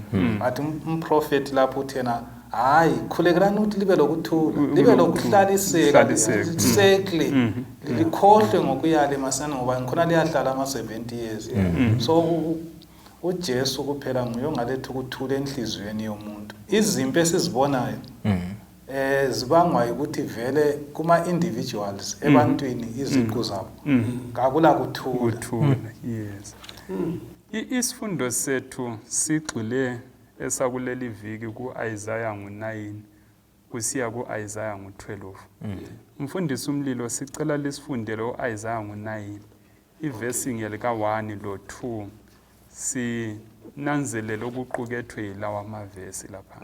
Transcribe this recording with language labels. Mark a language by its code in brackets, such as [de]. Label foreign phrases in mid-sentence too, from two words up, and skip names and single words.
[nd] Athi umprofeti lapho uthena hayi khulekelani ukuthi libe lokuthula, libe lokuhlaliseka, sekle likhohlwe ngokuyale masana ngoba ngikhona liyahlala ama70 years. So uJesu kuphela nguye ongaletha ukuthula enhliziyweni yomuntu. Izimpi esizibonayo zibangwa ukuthi vele kuma individuals ebantwini iziqu zabo akula kuthula. Yes. Isifundo sethu sigxile esakuleli viki kuIsaiah ngo9 kusiya kuIsaiah ngo12. Mfundisi umlilo sicela lisifundele uIsaiah ngo9 ivesi ngelika 1 lo2 sinanzelele okuqukethwe yilawa amavesi lapha.